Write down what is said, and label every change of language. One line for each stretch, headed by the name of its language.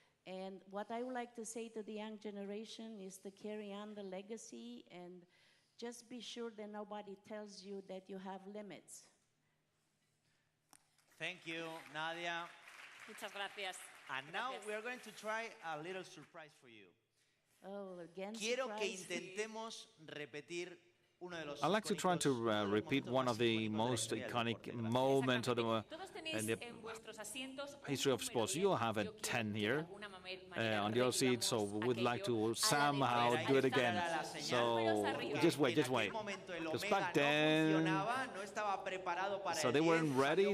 English: And what I would like to say to the young generation is to carry on the legacy and just be sure that nobody tells you that you have limits. Thank you, Nadia.
Spanish: Muchas gracias.
English: And now we are going to try a little surprise for you. Oh, again,
Spanish: Quiero que
English: surprise.
Spanish: intentemos repetir uno de los
English: I'd like to try to repeat one of the most iconic moments of the in the history of sports. You have a 10 here on your seat, so we would like to somehow do it again. So just wait. Because back then, so they weren't ready.